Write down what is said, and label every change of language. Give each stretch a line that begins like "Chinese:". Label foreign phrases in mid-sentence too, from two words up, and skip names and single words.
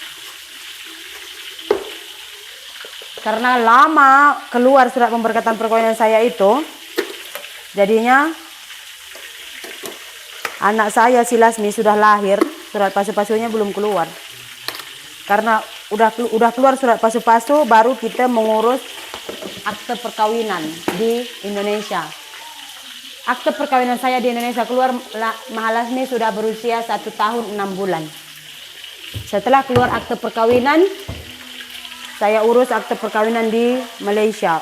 Indonesian: Karena lama keluar surat pemberkatan perkawinan saya itu, jadinya anak saya si Lasmi sudah lahir, surat pasu-pasunya belum keluar. Karena udah keluar surat pasu-pasu, baru kita mengurus akte perkawinan di Indonesia. Akte perkawinan saya di Indonesia keluar, Mahalasmi sudah berusia 1 tahun 6 bulan. Setelah keluar akte perkawinan, saya urus akte perkawinan di Malaysia.